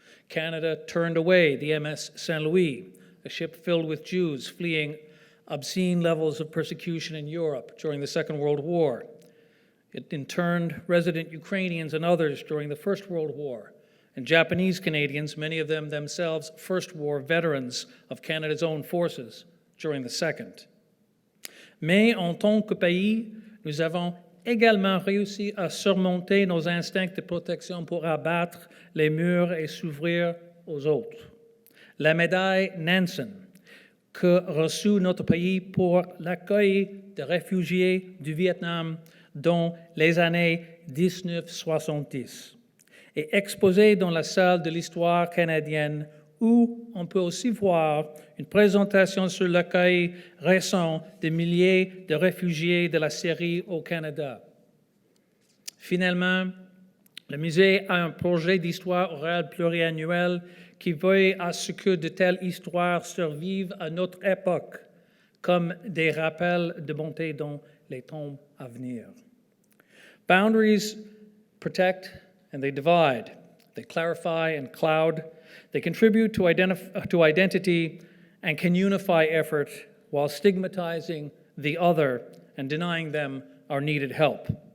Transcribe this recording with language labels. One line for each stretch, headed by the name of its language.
English: Canada turned away the MS Saint Louis, a ship filled with Jews fleeing obscene levels of persecution in Europe during the Second World War. It interned resident Ukrainians and others during the First World War, and Japanese Canadians, many of them themselves First War veterans of Canada's own forces during the Second.
French: Mais en tant que pays, nous avons également réussi à surmonter nos instincts de protection pour abattre les murs et s'ouvrir aux autres. La médaille Nansen, que reçut notre pays pour l'accueil de réfugiés du Vietnam dans les années 1970, est exposée dans la salle de l'histoire canadienne où on peut aussi voir une présentation sur l'accueil récent de milliers de réfugiés de la Syrie au Canada. Finalement, le musée a un projet d'histoire orale pluriannuel qui veille à ce que de telles histoires survivent à notre époque, comme des rappels de bonté dans les temps à venir.
English: Boundaries protect and they divide. They clarify and cloud. They contribute to identity and can unify effort while stigmatizing the other and denying them our needed help.